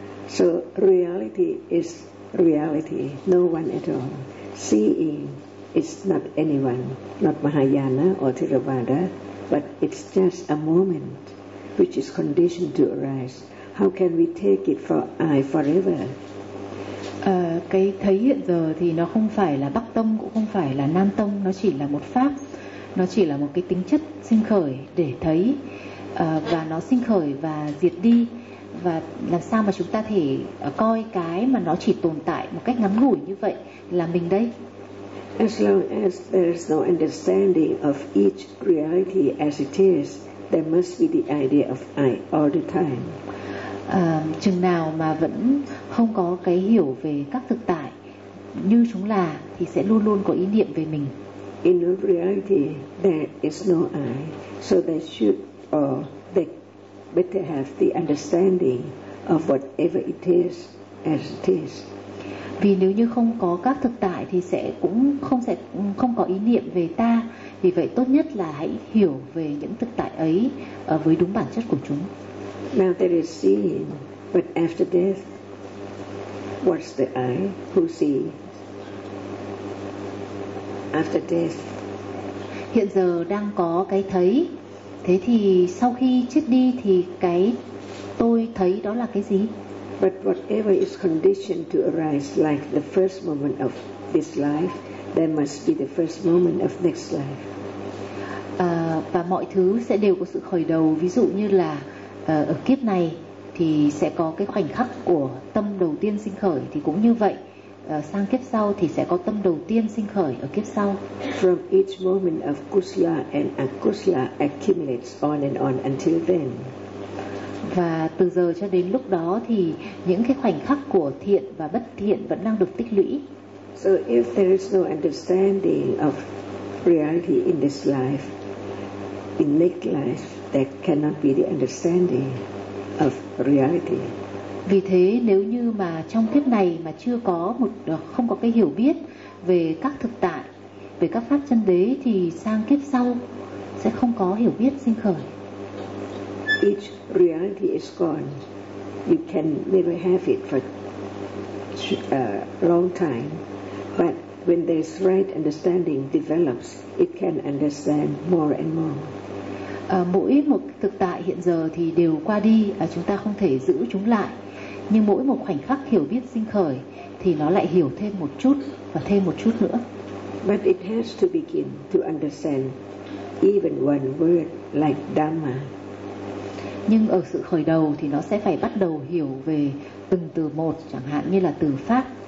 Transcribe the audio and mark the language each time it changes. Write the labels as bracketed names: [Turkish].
[English] So reality is reality, no one at all. Seeing is not anyone, not Mahayana or Theravada, but it's just a moment which is conditioned to arise. How can we take it for I forever? [Vietnamese] Cái thấy hiện giờ thì nó không phải là Bắc Tông, cũng không phải là Nam Tông, nó chỉ là một pháp, nó chỉ là một cái tính chất sinh khởi để thấy, và nó sinh khởi và diệt đi, và làm sao mà chúng ta thể coi cái mà nó chỉ tồn tại một cách ngắn ngủi như vậy là mình đây? [English] As long as there is no understanding of each reality as it is, there must be the idea of I all the time. [Vietnamese] Chừng nào mà vẫn không có cái hiểu về các thực tại như chúng là, thì sẽ luôn luôn có ý niệm về mình. [English] In reality, there is no I, so there should, or they better have the understanding of whatever it is as it is. [Vietnamese] Vì nếu như không có các thực tại thì sẽ cũng không sẽ không có ý niệm về ta. Vì vậy tốt nhất là hãy hiểu về những thực tại ấy với đúng bản chất của chúng. [English] Now there is seeing, but after death, what's the I? Who sees? After death. [Vietnamese] Hiện giờ đang có cái thấy. Thế thì sau khi chết đi thì cái tôi thấy đó là cái gì? [English] But whatever is conditioned to arise, like the first moment of this life, there must be the first moment of next life. [Vietnamese] Và mọi thứ sẽ đều có sự khởi đầu. Ví dụ như là ở kiếp này thì sẽ có cái khoảnh khắc của tâm đầu tiên sinh khởi, thì cũng như vậy sang kiếp sau thì sẽ có tâm đầu tiên sinh khởi ở kiếp sau. [English] From each moment of kusala and akusala accumulates on and on until then. [Vietnamese] Và từ giờ cho đến lúc đó thì những cái khoảnh khắc của thiện và bất thiện vẫn đang được tích lũy. [English] So if there is no understanding of reality in this life, in next life, there cannot be the understanding of reality. [Vietnamese] Vì thế nếu như mà trong kiếp này mà chưa có một không có cái hiểu biết về các thực tại, về các pháp chân đế thì sang kiếp sau sẽ không có hiểu biết sinh khởi. [English] Each reality is gone. You can never have it for a long time. But when there's right understanding develops, it can understand more and more. [Vietnamese] Mỗi một thực tại hiện giờ thì đều qua đi, chúng ta không thể giữ chúng lại. Nhưng mỗi một khoảnh khắc hiểu biết sinh khởi thì nó lại hiểu thêm một chút và thêm một chút nữa. [English] But it has to begin to understand even one word like Dhamma. [Vietnamese] Nhưng ở sự khởi đầu thì nó sẽ phải bắt đầu hiểu về từng từ một, chẳng hạn như là từ pháp.